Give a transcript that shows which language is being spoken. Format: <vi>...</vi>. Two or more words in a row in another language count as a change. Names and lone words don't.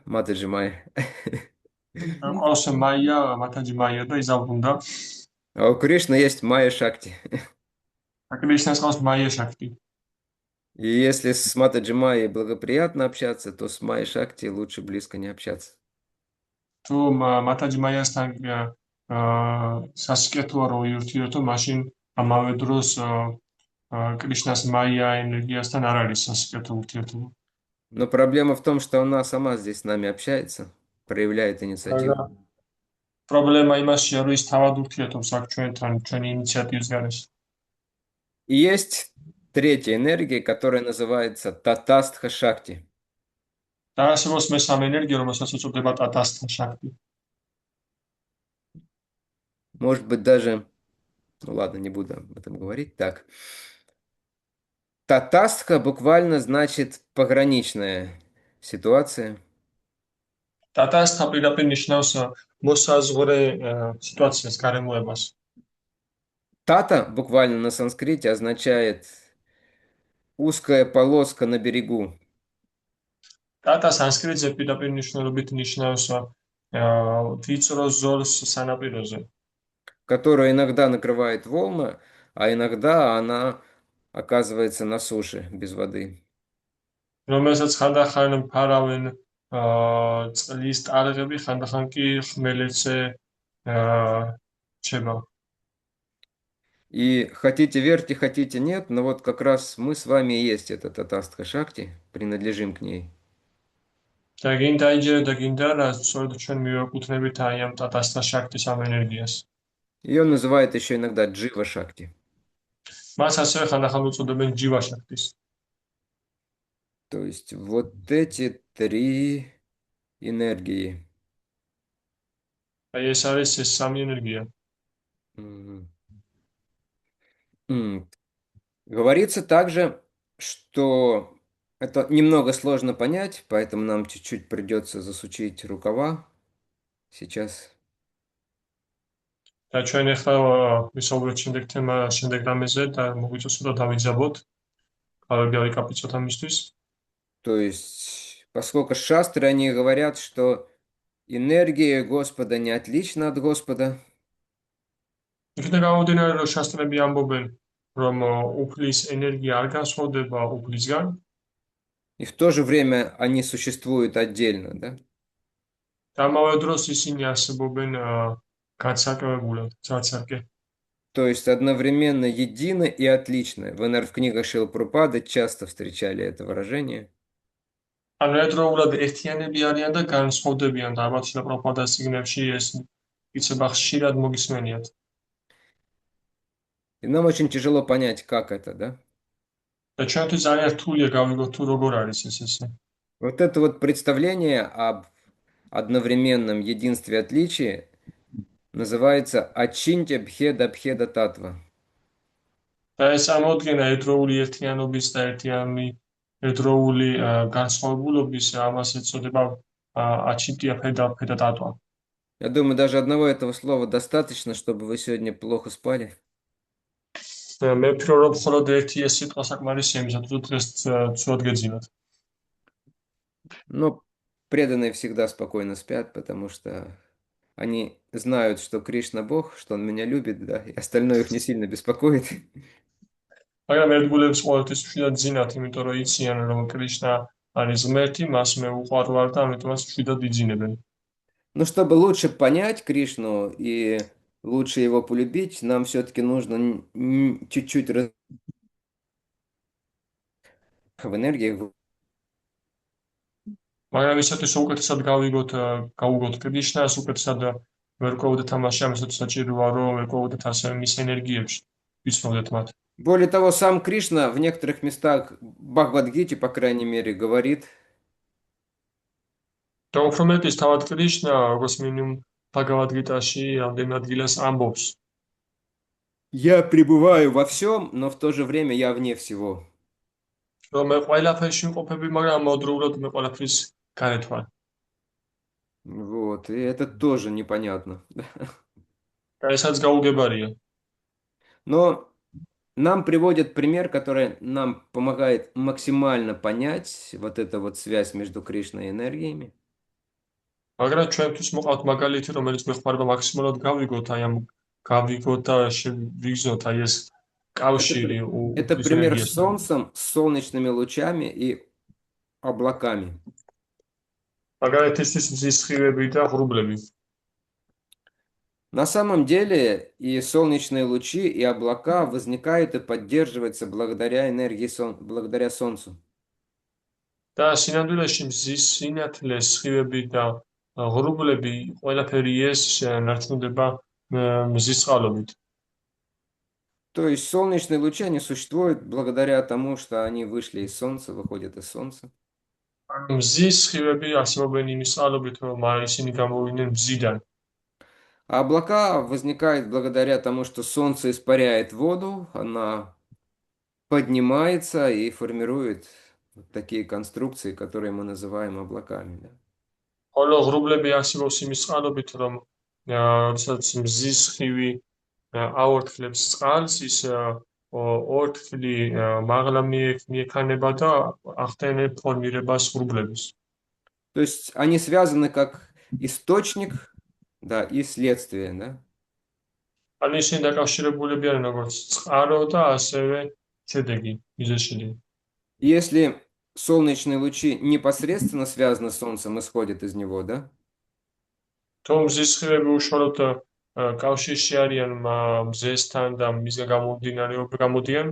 <ru>Матаджи Майя. А у Кришны есть Майя Шакти. И если с Матаджи Майей благоприятно общаться, то с Майей Шакти лучше близко не общаться.</ru> <ka>თუ მათაჯი მაიასთან სასიკეთოა რო ურთიერთო, მაშინ ამავე დროს კრიშნას მაია ენერგიასთან არ არის სასიკეთო ურთიერთობა.</ka> <ru>Но проблема в том, что она сама здесь с нами общается, проявляет инициативу.</ru> <ka>Проблема იმაშია, რომ ის თავად ურთიერთობს აქ ჩვენთან, ჩვენი ინიციატივის გარეშე.</ka> <ru>И есть третья энергия, которая называется Татастха Шакти.</ru> <ka>და არსებობს მესამე ენერგია, რომელსაც უწოდება ტატასთა შაქტი.</ka> <ru>Может быть, даже... Ну ладно, не буду об этом говорить. Так. Татастха буквально значит пограничная ситуация.</ru> <ka>ტატასთა პირდაპირ ნიშნავს მოსაზღვრე სიტუაციას, გარემოებას.</ka> <ru>Тата буквально на санскрите означает узкая полоска на берегу.</ru> <ka>ტატა სანსკრიტზე პირდაპირ მნიშვნელობით ნიშნავს ვიწრო ზოლს სანაპიროზე.</ka> <ru>Которая иногда накрывает волна, а иногда она оказывается на суше без воды.</ru> <ka>რომელსაც ხანდახან ფარავენ წყლის ტალღები, ხანდახან კი ხმელეთზე რჩება.</ka> <ru>И хотите верьте, хотите нет, но вот как раз мы с вами и есть эта Татастха Шакти, принадлежим к ней.</ru> <ka>და გინდა იჯერე და გინდა რა, სწორედ ჩვენ მივაკუთვნებით აი ამ ტატასთა შაქტის ამ ენერგიას.</ka> <ru>Ее называют еще иногда Джива Шакти.</ru> <ka>მას ასევე ხანდახან უწოდებენ ჯივა შაქტის.</ka> <ru>То есть вот эти три энергии.</ru> <ka>აი ეს არის ეს სამი ენергია. Мгм.</ka> <ru>Говорится также, что это немного сложно понять, поэтому нам чуть-чуть придется засучить рукава сейчас.</ru> <ka>და ჩვენ ახლა ვისაუბრეთ შემდეგ თემა, შემდეგ რამეზე და მოგვიწევს რომ დავიძაბოთ. გავები ავიკაპიცოთ ამისთვის.</ka> <ru>То есть, поскольку шастры, они говорят, что энергия Господа не отлична от Господа,</ru> <ka>იქიდან გამომდინარე, რომ შასტრები ამბობენ, რომ უფლის ენერგია არ განსხვავდება უფლისგან,</ka> <ru>и в то же время они существуют отдельно, да?</ru> <ka>და ამავე დროს ისინი არსებობენ განსაკუთრებულად, ცალ-ცალკე.</ka> <ru>То есть одновременно едино и отлично. Вы, наверное, в книгах Шрилы часто встречали это выражение.</ru> <ka>ანუ ერთდროულად ერთიანები არიან და განსხვავდებიან და ალბათ შილა პრაბჰუპადას წიგნებში ეს იცება ხშირად მოგისმენიათ.</ka> <ru>И нам очень тяжело понять, как это, да?</ru> <ka>და ჩვენთვის ძალიან რთულია გავიგოთ თუ როგორ არის ესე.</ka> <ru>Вот это вот представление об одновременном единстве и отличии называется Ачинтя Бхеда Бхеда Татва.</ru> <ka>და ეს ამოდგენა ერთდროული ერთიანობის და ერთდროული განსხვავებულობის ამას ეწოდება აჩინტია ფედა ტატვა.</ka> <ru>Я думаю, даже одного этого слова достаточно, чтобы вы сегодня плохо спали.</ru> <ka>მე ვფიქრობ, რომ მხოლოდ ერთი ეს სიტყვა საკმარისია იმისათვის, რომ დღეს ცუდად გეძინათ.</ka> <ru>Но преданные всегда спокойно спят, потому что они знают, что Кришна Бог, что Он меня любит, да, и остальное их не сильно беспокоит.</ru> <ka>მაგრამ ერთგულებს ყოველთვის მშვიდად ძინათ, იმიტომ რომ იციან, რომ კრიშნა არის ღმერთი, მას მე უყვარ ვარ და ამიტომაც მშვიდად იძინებენ.</ka> <ru>Но чтобы лучше понять Кришну и лучше его полюбить, нам все-таки нужно чуть-чуть в энергиях.</ru> <ka>მაგრამ ისათვის უკეთესად გავუგოთ კრიშნას, უკეთესად ვერ ყვევდეთ ამაში, ამასაც საჭიროა, რომ ვერ ყვევდეთ ასევე მის ენერგიებში, ვიცნობდეთ მათ.</ka> <ru>Более того, сам Кришна в некоторых местах Бхагавад-гите, по крайней мере, говорит,</ru> <ka>და უფრო მეტის თავად კრიშნა, როგორც მინიმუმ ბჰაგავად-გიტაში რამდენიმე ადგილას ამბობს.</ka> <ru>я пребываю во всем, но в то же время я вне всего.</ru> <ka>რომ მე ყველაფერში ვყოფები, მაგრამ ამავდროულად მე ყველაფრის გარეთ ვარ.</ka> <ru>Вот, и это тоже непонятно.</ru> <ka>და ესაც გაუგებარია.</ka> <ru>Но нам приводят пример, который нам помогает максимально понять вот эту вот связь между Кришной и энергиями.</ru> <ka>მაგრამ ჩვენთვის მოყავთ მაგალითი, რომელიც გვეხმარება მაქსიმალურად გავიგოთ და ვიგზნოთ აი ეს კავშირი</ka> <ru>Это пример с солнцем, с солнечными лучами и облаками.</ru> <ka>მაგალითისთვის მზის სხივები და ღრუბლები.</ka> <ru>На самом деле и солнечные лучи, и облака возникают и поддерживаются благодаря энергии благодаря Солнцу.</ru> <ka>და სინამდვილეში მზის სინათლე, სხივები და ღრუბლები ყველაფერი ეს ნარჩუნდება მზის წყალობით.</ka> <ru>То есть солнечные лучи, они существуют благодаря тому, что они вышли из Солнца, выходят из Солнца.</ru> <ka>მზის სხივები არსებობენ იმის წყალობით, რომ ისინი გამოვიდნენ მზიდან.</ka> <ru>А облака возникают благодаря тому, что Солнце испаряет воду, она поднимается и формирует вот такие конструкции, которые мы называем облаками. Да.</ru> <ka>ხოლო ღრუბლები არსებობს იმის წყალობით, რომ როდესაც მზის სხივი აორთქლებს წყალს, ის ორთქლი მაღლა მიექანება და ახდენებს ფორმირებას ღრუბლების.</ka> <ru>То есть они связаны как источник, да, и следствие, да.</ru> <ka>ანუ ისინი დაკავშირებულები არიან როგორც წყარო და ასევე შედეგი, მიზეზი.</ka> <ru>Если солнечные лучи непосредственно связаны с Солнцем, исходят из него, да,</ru> <ka>თუ მზის სხივები უშუალოდ კავშირში არიან მზესთან და მისგან გამოდიან,</ka>